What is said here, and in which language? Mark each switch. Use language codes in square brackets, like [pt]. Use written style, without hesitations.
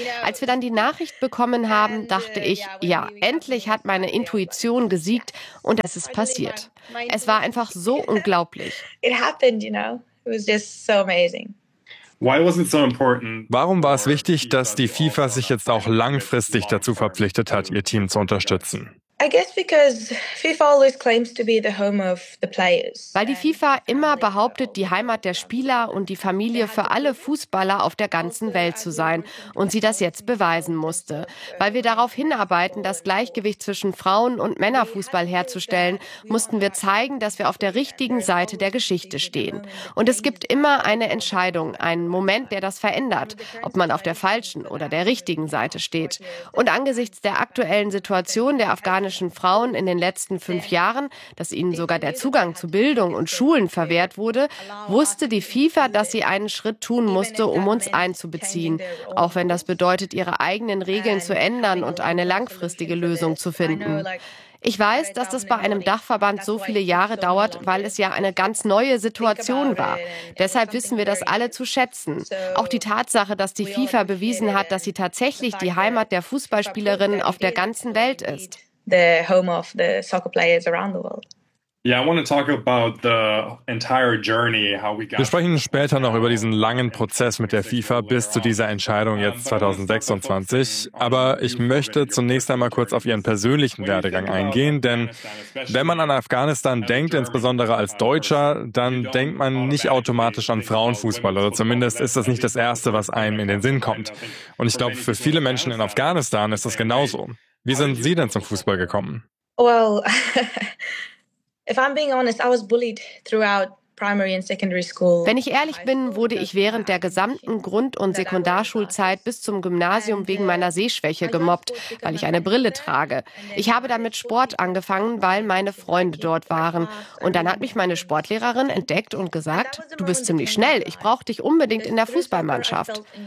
[de] Als wir dann die Nachricht bekommen haben, dachte ich, ja, endlich hat meine Intuition gesiegt und es ist passiert. Es war einfach so unglaublich. [en] It happened, you know. It was just so amazing. Why was it so important? [de] Warum war es wichtig, dass die FIFA sich jetzt auch langfristig dazu verpflichtet hat, ihr Team zu unterstützen? [en] I guess because FIFA always claims to be the home of the players. [de] Weil die FIFA immer behauptet, die Heimat der Spieler und die Familie für alle Fußballer auf der ganzen Welt zu sein und sie das jetzt beweisen musste. Weil wir darauf hinarbeiten, das Gleichgewicht zwischen Frauen- und Männerfußball herzustellen, mussten wir zeigen, dass wir auf der richtigen Seite der Geschichte stehen. Und es gibt immer eine Entscheidung, einen Moment, der das verändert, ob man auf der falschen oder der richtigen Seite steht. Und angesichts der aktuellen Situation der afghanischen Frauen in den letzten 5 Jahren, dass ihnen sogar der Zugang zu Bildung und Schulen verwehrt wurde, wusste die FIFA, dass sie einen Schritt tun musste, um uns einzubeziehen, auch wenn das bedeutet, ihre eigenen Regeln zu ändern und eine langfristige Lösung zu finden. Ich weiß, dass das bei einem Dachverband so viele Jahre dauert, weil es ja eine ganz neue Situation war. Deshalb wissen wir das alle zu schätzen. Auch die Tatsache, dass die FIFA bewiesen hat, dass sie tatsächlich die Heimat der Fußballspielerinnen auf der ganzen Welt ist. [en] The home of the soccer players around the world. Yeah, I want to talk about the entire journey, how we got. [de] Wir sprechen später noch über diesen langen Prozess mit der FIFA bis zu dieser Entscheidung jetzt 2026. Aber ich möchte zunächst einmal kurz auf Ihren persönlichen Werdegang eingehen, denn wenn man an Afghanistan denkt, insbesondere als Deutscher, dann denkt man nicht automatisch an Frauenfußball oder zumindest ist das nicht das Erste, was einem in den Sinn kommt. Und ich glaube, für viele Menschen in Afghanistan ist das genauso. Wie sind Sie denn zum Fußball gekommen? [en] Well, if I'm being honest, I was bullied throughout primary and secondary school. [de] Wenn ich ehrlich bin, wurde ich während der gesamten Grund- und Sekundarschulzeit bis zum Gymnasium wegen meiner Sehschwäche gemobbt, weil ich eine Brille trage. Ich habe dann mit Sport angefangen, weil meine Freunde dort waren. Und dann hat mich meine Sportlehrerin entdeckt und gesagt, du bist ziemlich schnell, ich brauche dich unbedingt in der Fußballmannschaft.